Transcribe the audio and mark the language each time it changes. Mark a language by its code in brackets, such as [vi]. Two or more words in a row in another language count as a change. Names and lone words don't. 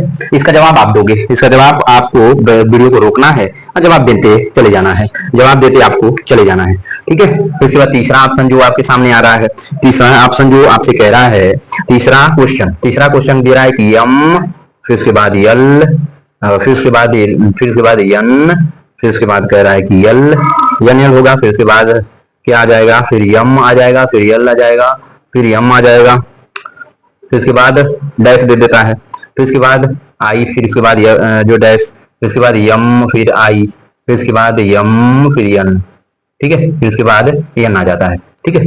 [hi] इसका जवाब आप दोगे, इसका जवाब आपको वीडियो को रोकना है और जवाब देते चले जाना है, जवाब देते आपको चले जाना है, ठीक है। तो इसके बाद तीसरा ऑप्शन जो आपके सामने आ रहा है, तीसरा ऑप्शन जो आपसे कह रहा है, तीसरा क्वेश्चन दे रहा है कि यम, फिर उसके बाद यल, फिर उसके बाद यन, फिर उसके बाद कह रहा है कि यल यन यल होगा, फिर उसके बाद क्या आ जाएगा, फिर यम आ जाएगा, फिर यल आ जाएगा, फिर यम आ जाएगा, फिर उसके बाद डैश दे देता है, फिर उसके बाद आई, फिर उसके बाद जो डैश, फिर उसके बाद यम, फिर आई, फिर उसके बाद यम, फिर यन, ठीक है, फिर उसके बाद यन आ जाता है, ठीक है।